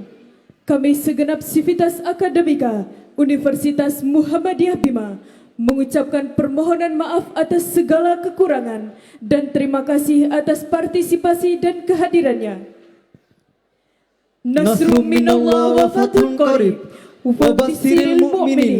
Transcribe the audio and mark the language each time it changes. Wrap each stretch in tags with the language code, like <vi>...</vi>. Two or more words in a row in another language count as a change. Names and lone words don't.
<id>Kami segenap Sivitas Akademika Universitas Muhammadiyah Bima mengucapkan permohonan maaf atas segala kekurangan dan terima kasih atas partisipasi dan kehadirannya.</id> <ar>نصر من الله وفتح قريب. وبشر المؤمنين.</ar>